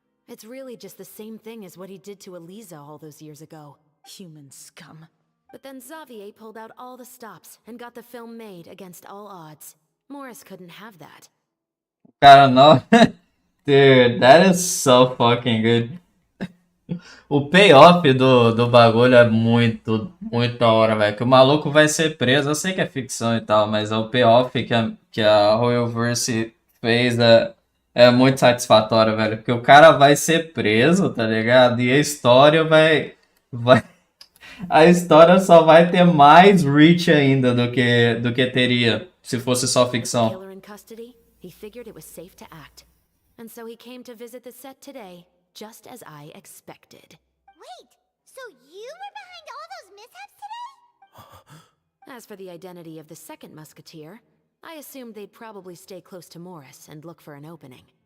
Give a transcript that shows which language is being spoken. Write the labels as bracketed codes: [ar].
[en] It's really just the same thing as what he did to Elisa all those years ago. Human scum. But then Xavier pulled out all the stops and got the film made against all odds. Morris couldn't have that. [pt] Cara, não. [en] Dude, that is so fucking good. [pt] O payoff do bagulho é muito da hora, velho. Que o maluco vai ser preso. Eu sei que é ficção e tal, mas o payoff que a Royalverse fez é muito satisfatório, velho. Porque o cara vai ser preso, tá ligado? E a história vai a história só vai ter mais reach ainda do que teria se fosse só ficção. [en] Killer in custody, he figured it was safe to act. And so he came to visit the set today, just as I expected. Wait, so you were behind all those mishaps today? As for the identity of the second musketeer, I assumed they'd probably stay close to Morris and look for an opening.